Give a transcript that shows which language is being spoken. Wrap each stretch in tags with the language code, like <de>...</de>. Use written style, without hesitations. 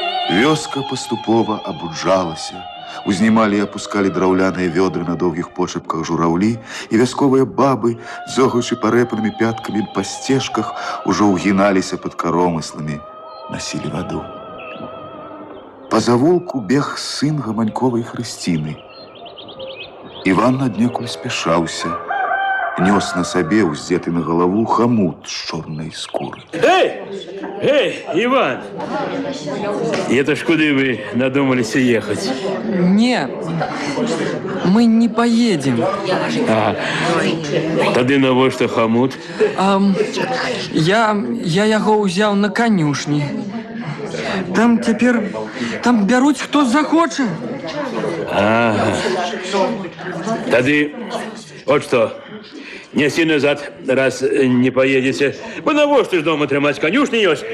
<be>Вёска паступова абуджалася, узнімалі і апускалі драўляныя вёдры на доўгіх почапках жураўлі, і вясковыя бабы, дзёгаючы парэпанымі пяткамі па сцежках, ужо ўгіналіся пад каромысламі, насілі ваду. Па завулку бег сын гаманьковай Хрысціны. Іван аднекуль спяшаўся, нёс на сабе ўздзеты на галаву хамут з чорнай скуры.</be> <ru>Эй, Иван! Это ж куда вы надумались ехать? Не, мы не поедем.</ru> <be>Тады навошта хамут? Я яго ўзяў на канюшні. Там цяпер бяруць хто захоча.</be> <ru>Ага. Тады вот что. Неси назад, раз не поедете.</ru> <be>Вы навошта ж дома трымаць канюшні ёсць?</be>